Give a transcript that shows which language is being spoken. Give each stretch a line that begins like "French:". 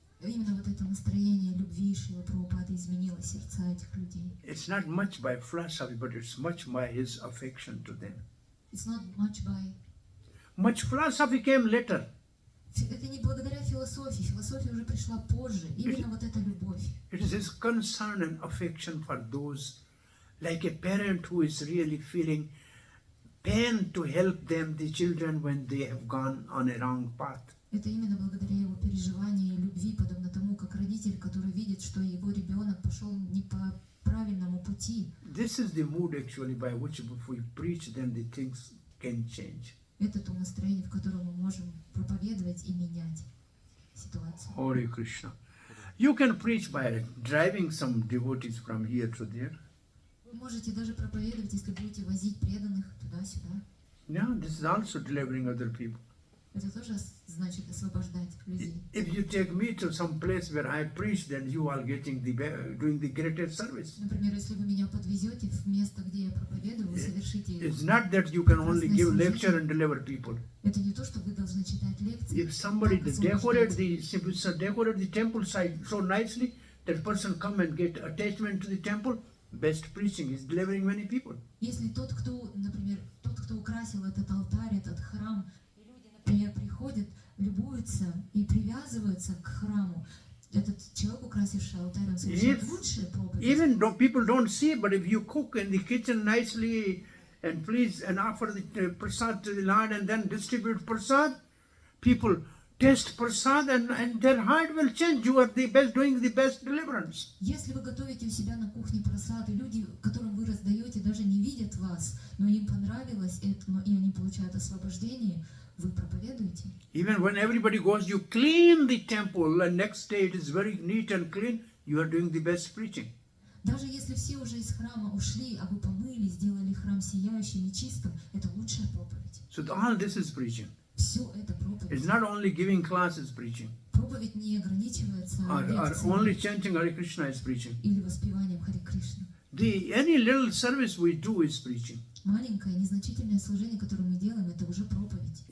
Russian: Именно вот это настроение любви Шрила Прабхупады изменило сердца этих людей.
English: It's not much by philosophy, but it's much by his affection to them. It's not much by... Much philosophy came later.
Russian: Это не благодаря философии. Философия уже пришла позже. Именно вот эта любовь.
English: It is his concern and affection for those, like a parent who is really feeling pain to help them, the children, when they have gone on a wrong path.
Russian: Это именно благодаря его переживанию и любви, подобно тому, как родитель, который видит, что его ребенок пошел не по правильному пути.
English: This is the mood actually by which if we preach, then the things can change.
Russian: Это то настроение, в котором мы можем проповедовать и менять ситуацию.
English: Hare Krishna. You can preach by driving some devotees from here to there.
Russian: Вы можете даже проповедовать, если будете возить преданных туда-сюда.
English: Yeah, this is also delivering other people.
Russian: Это тоже значит освобождать людей.
English: If you take me to some place where I preach, then you are getting doing the greatest service.
Russian: Например, если вы меня подвезете в место, где я проповедую, вы совершите...
English: It's not that you can only give lecture and deliver people.
Russian: Это не то, что вы должны читать лекции.
English: If somebody decorate the temple site so nicely, that person come and get attachment to the temple, best preaching is delivering many people.
Russian: Если тот, кто, например, тот, кто украсил этот алтарь, этот храм, и люди, например, приходят, любуются и привязываются к храму, этот человек, украсивший алтарь, он совершает лучшие проповеди.
English: Even though people don't see, but if you cook in the kitchen nicely and please and offer the prasad to the Lord and then distribute prasad, people taste prasad and their heart will change. You are the best, doing the best deliverance.
Russian: Если вы готовите у себя на кухне просад, и люди, которым вы раздаете, даже не видят вас, но им понравилось это, и они получают освобождение, вы проповедуете.
English: Even when everybody goes, you clean the temple, and next day it is very neat and clean, you are doing the best preaching.
Russian: Даже если все уже из храма ушли, а вы помыли, сделали храм сияющим и чистым, это лучшая проповедь.
English: So all this is preaching.
Russian: Все это проповедь.
English: It's not only giving classes preaching.
Russian: Проповедь не ограничивается
English: Or
Russian: лекциями
English: only chanting Hare Krishna is preaching.
Russian: или воспеванием Харе Кришны.
English: Any little service we do is preaching.
Russian: Маленькое, незначительное служение, которое мы делаем, это уже проповедь.